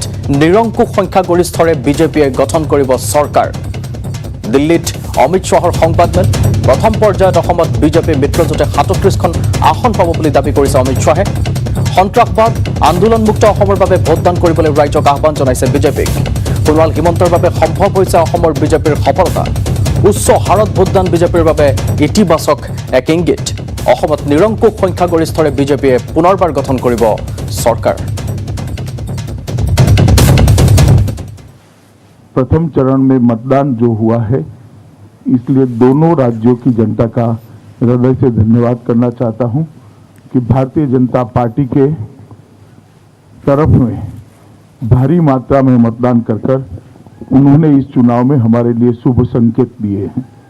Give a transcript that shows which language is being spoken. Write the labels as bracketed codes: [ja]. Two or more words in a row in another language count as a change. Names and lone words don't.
[as] নিৰংকুশ সংখ্যাগৰিষ্ঠৰে বিজেপিয়ে গঠন কৰিব চৰকাৰ দিল্লীত অমিত শ্বাহৰ সংবাদমেল প্ৰথম পৰ্যায়ত অসমত বিজেপি মিত্ৰজোঁটে 37খন আসন পাব বুলি দাবী কৰিছে অমিত শ্বাহে সন্ত্ৰাসবাদ আন্দোলনমুক্ত অসমৰ বাবে ভোটদান কৰিবলৈ ৰাইজক আহ্বান জনাইছে বিজেপিক সোণোৱাল হিমন্তৰ বাবে সম্ভৱ হৈছে অসমৰ বিজেপিৰ সফলতা উচ্চ হাৰত ভোটদান বিজেপিৰ বাবে ইতিবাচক এক ইংগিত অসমত নিৰংকুশ সংখ্যাগৰিষ্ঠৰে বিজেপিয়ে পুনৰবাৰ গঠন কৰিব চৰকাৰ [hi] प्रथम चरण में मतदान जो हुआ है इसलिए दोनों राज्यों की जनता का हृदय से धन्यवाद करना चाहता हूं कि भारतीय जनता पार्टी के तरफ में भारी मात्रा में मतदान कर उन्होंने इस चुनाव में हमारे लिए शुभ संकेत दिए हैं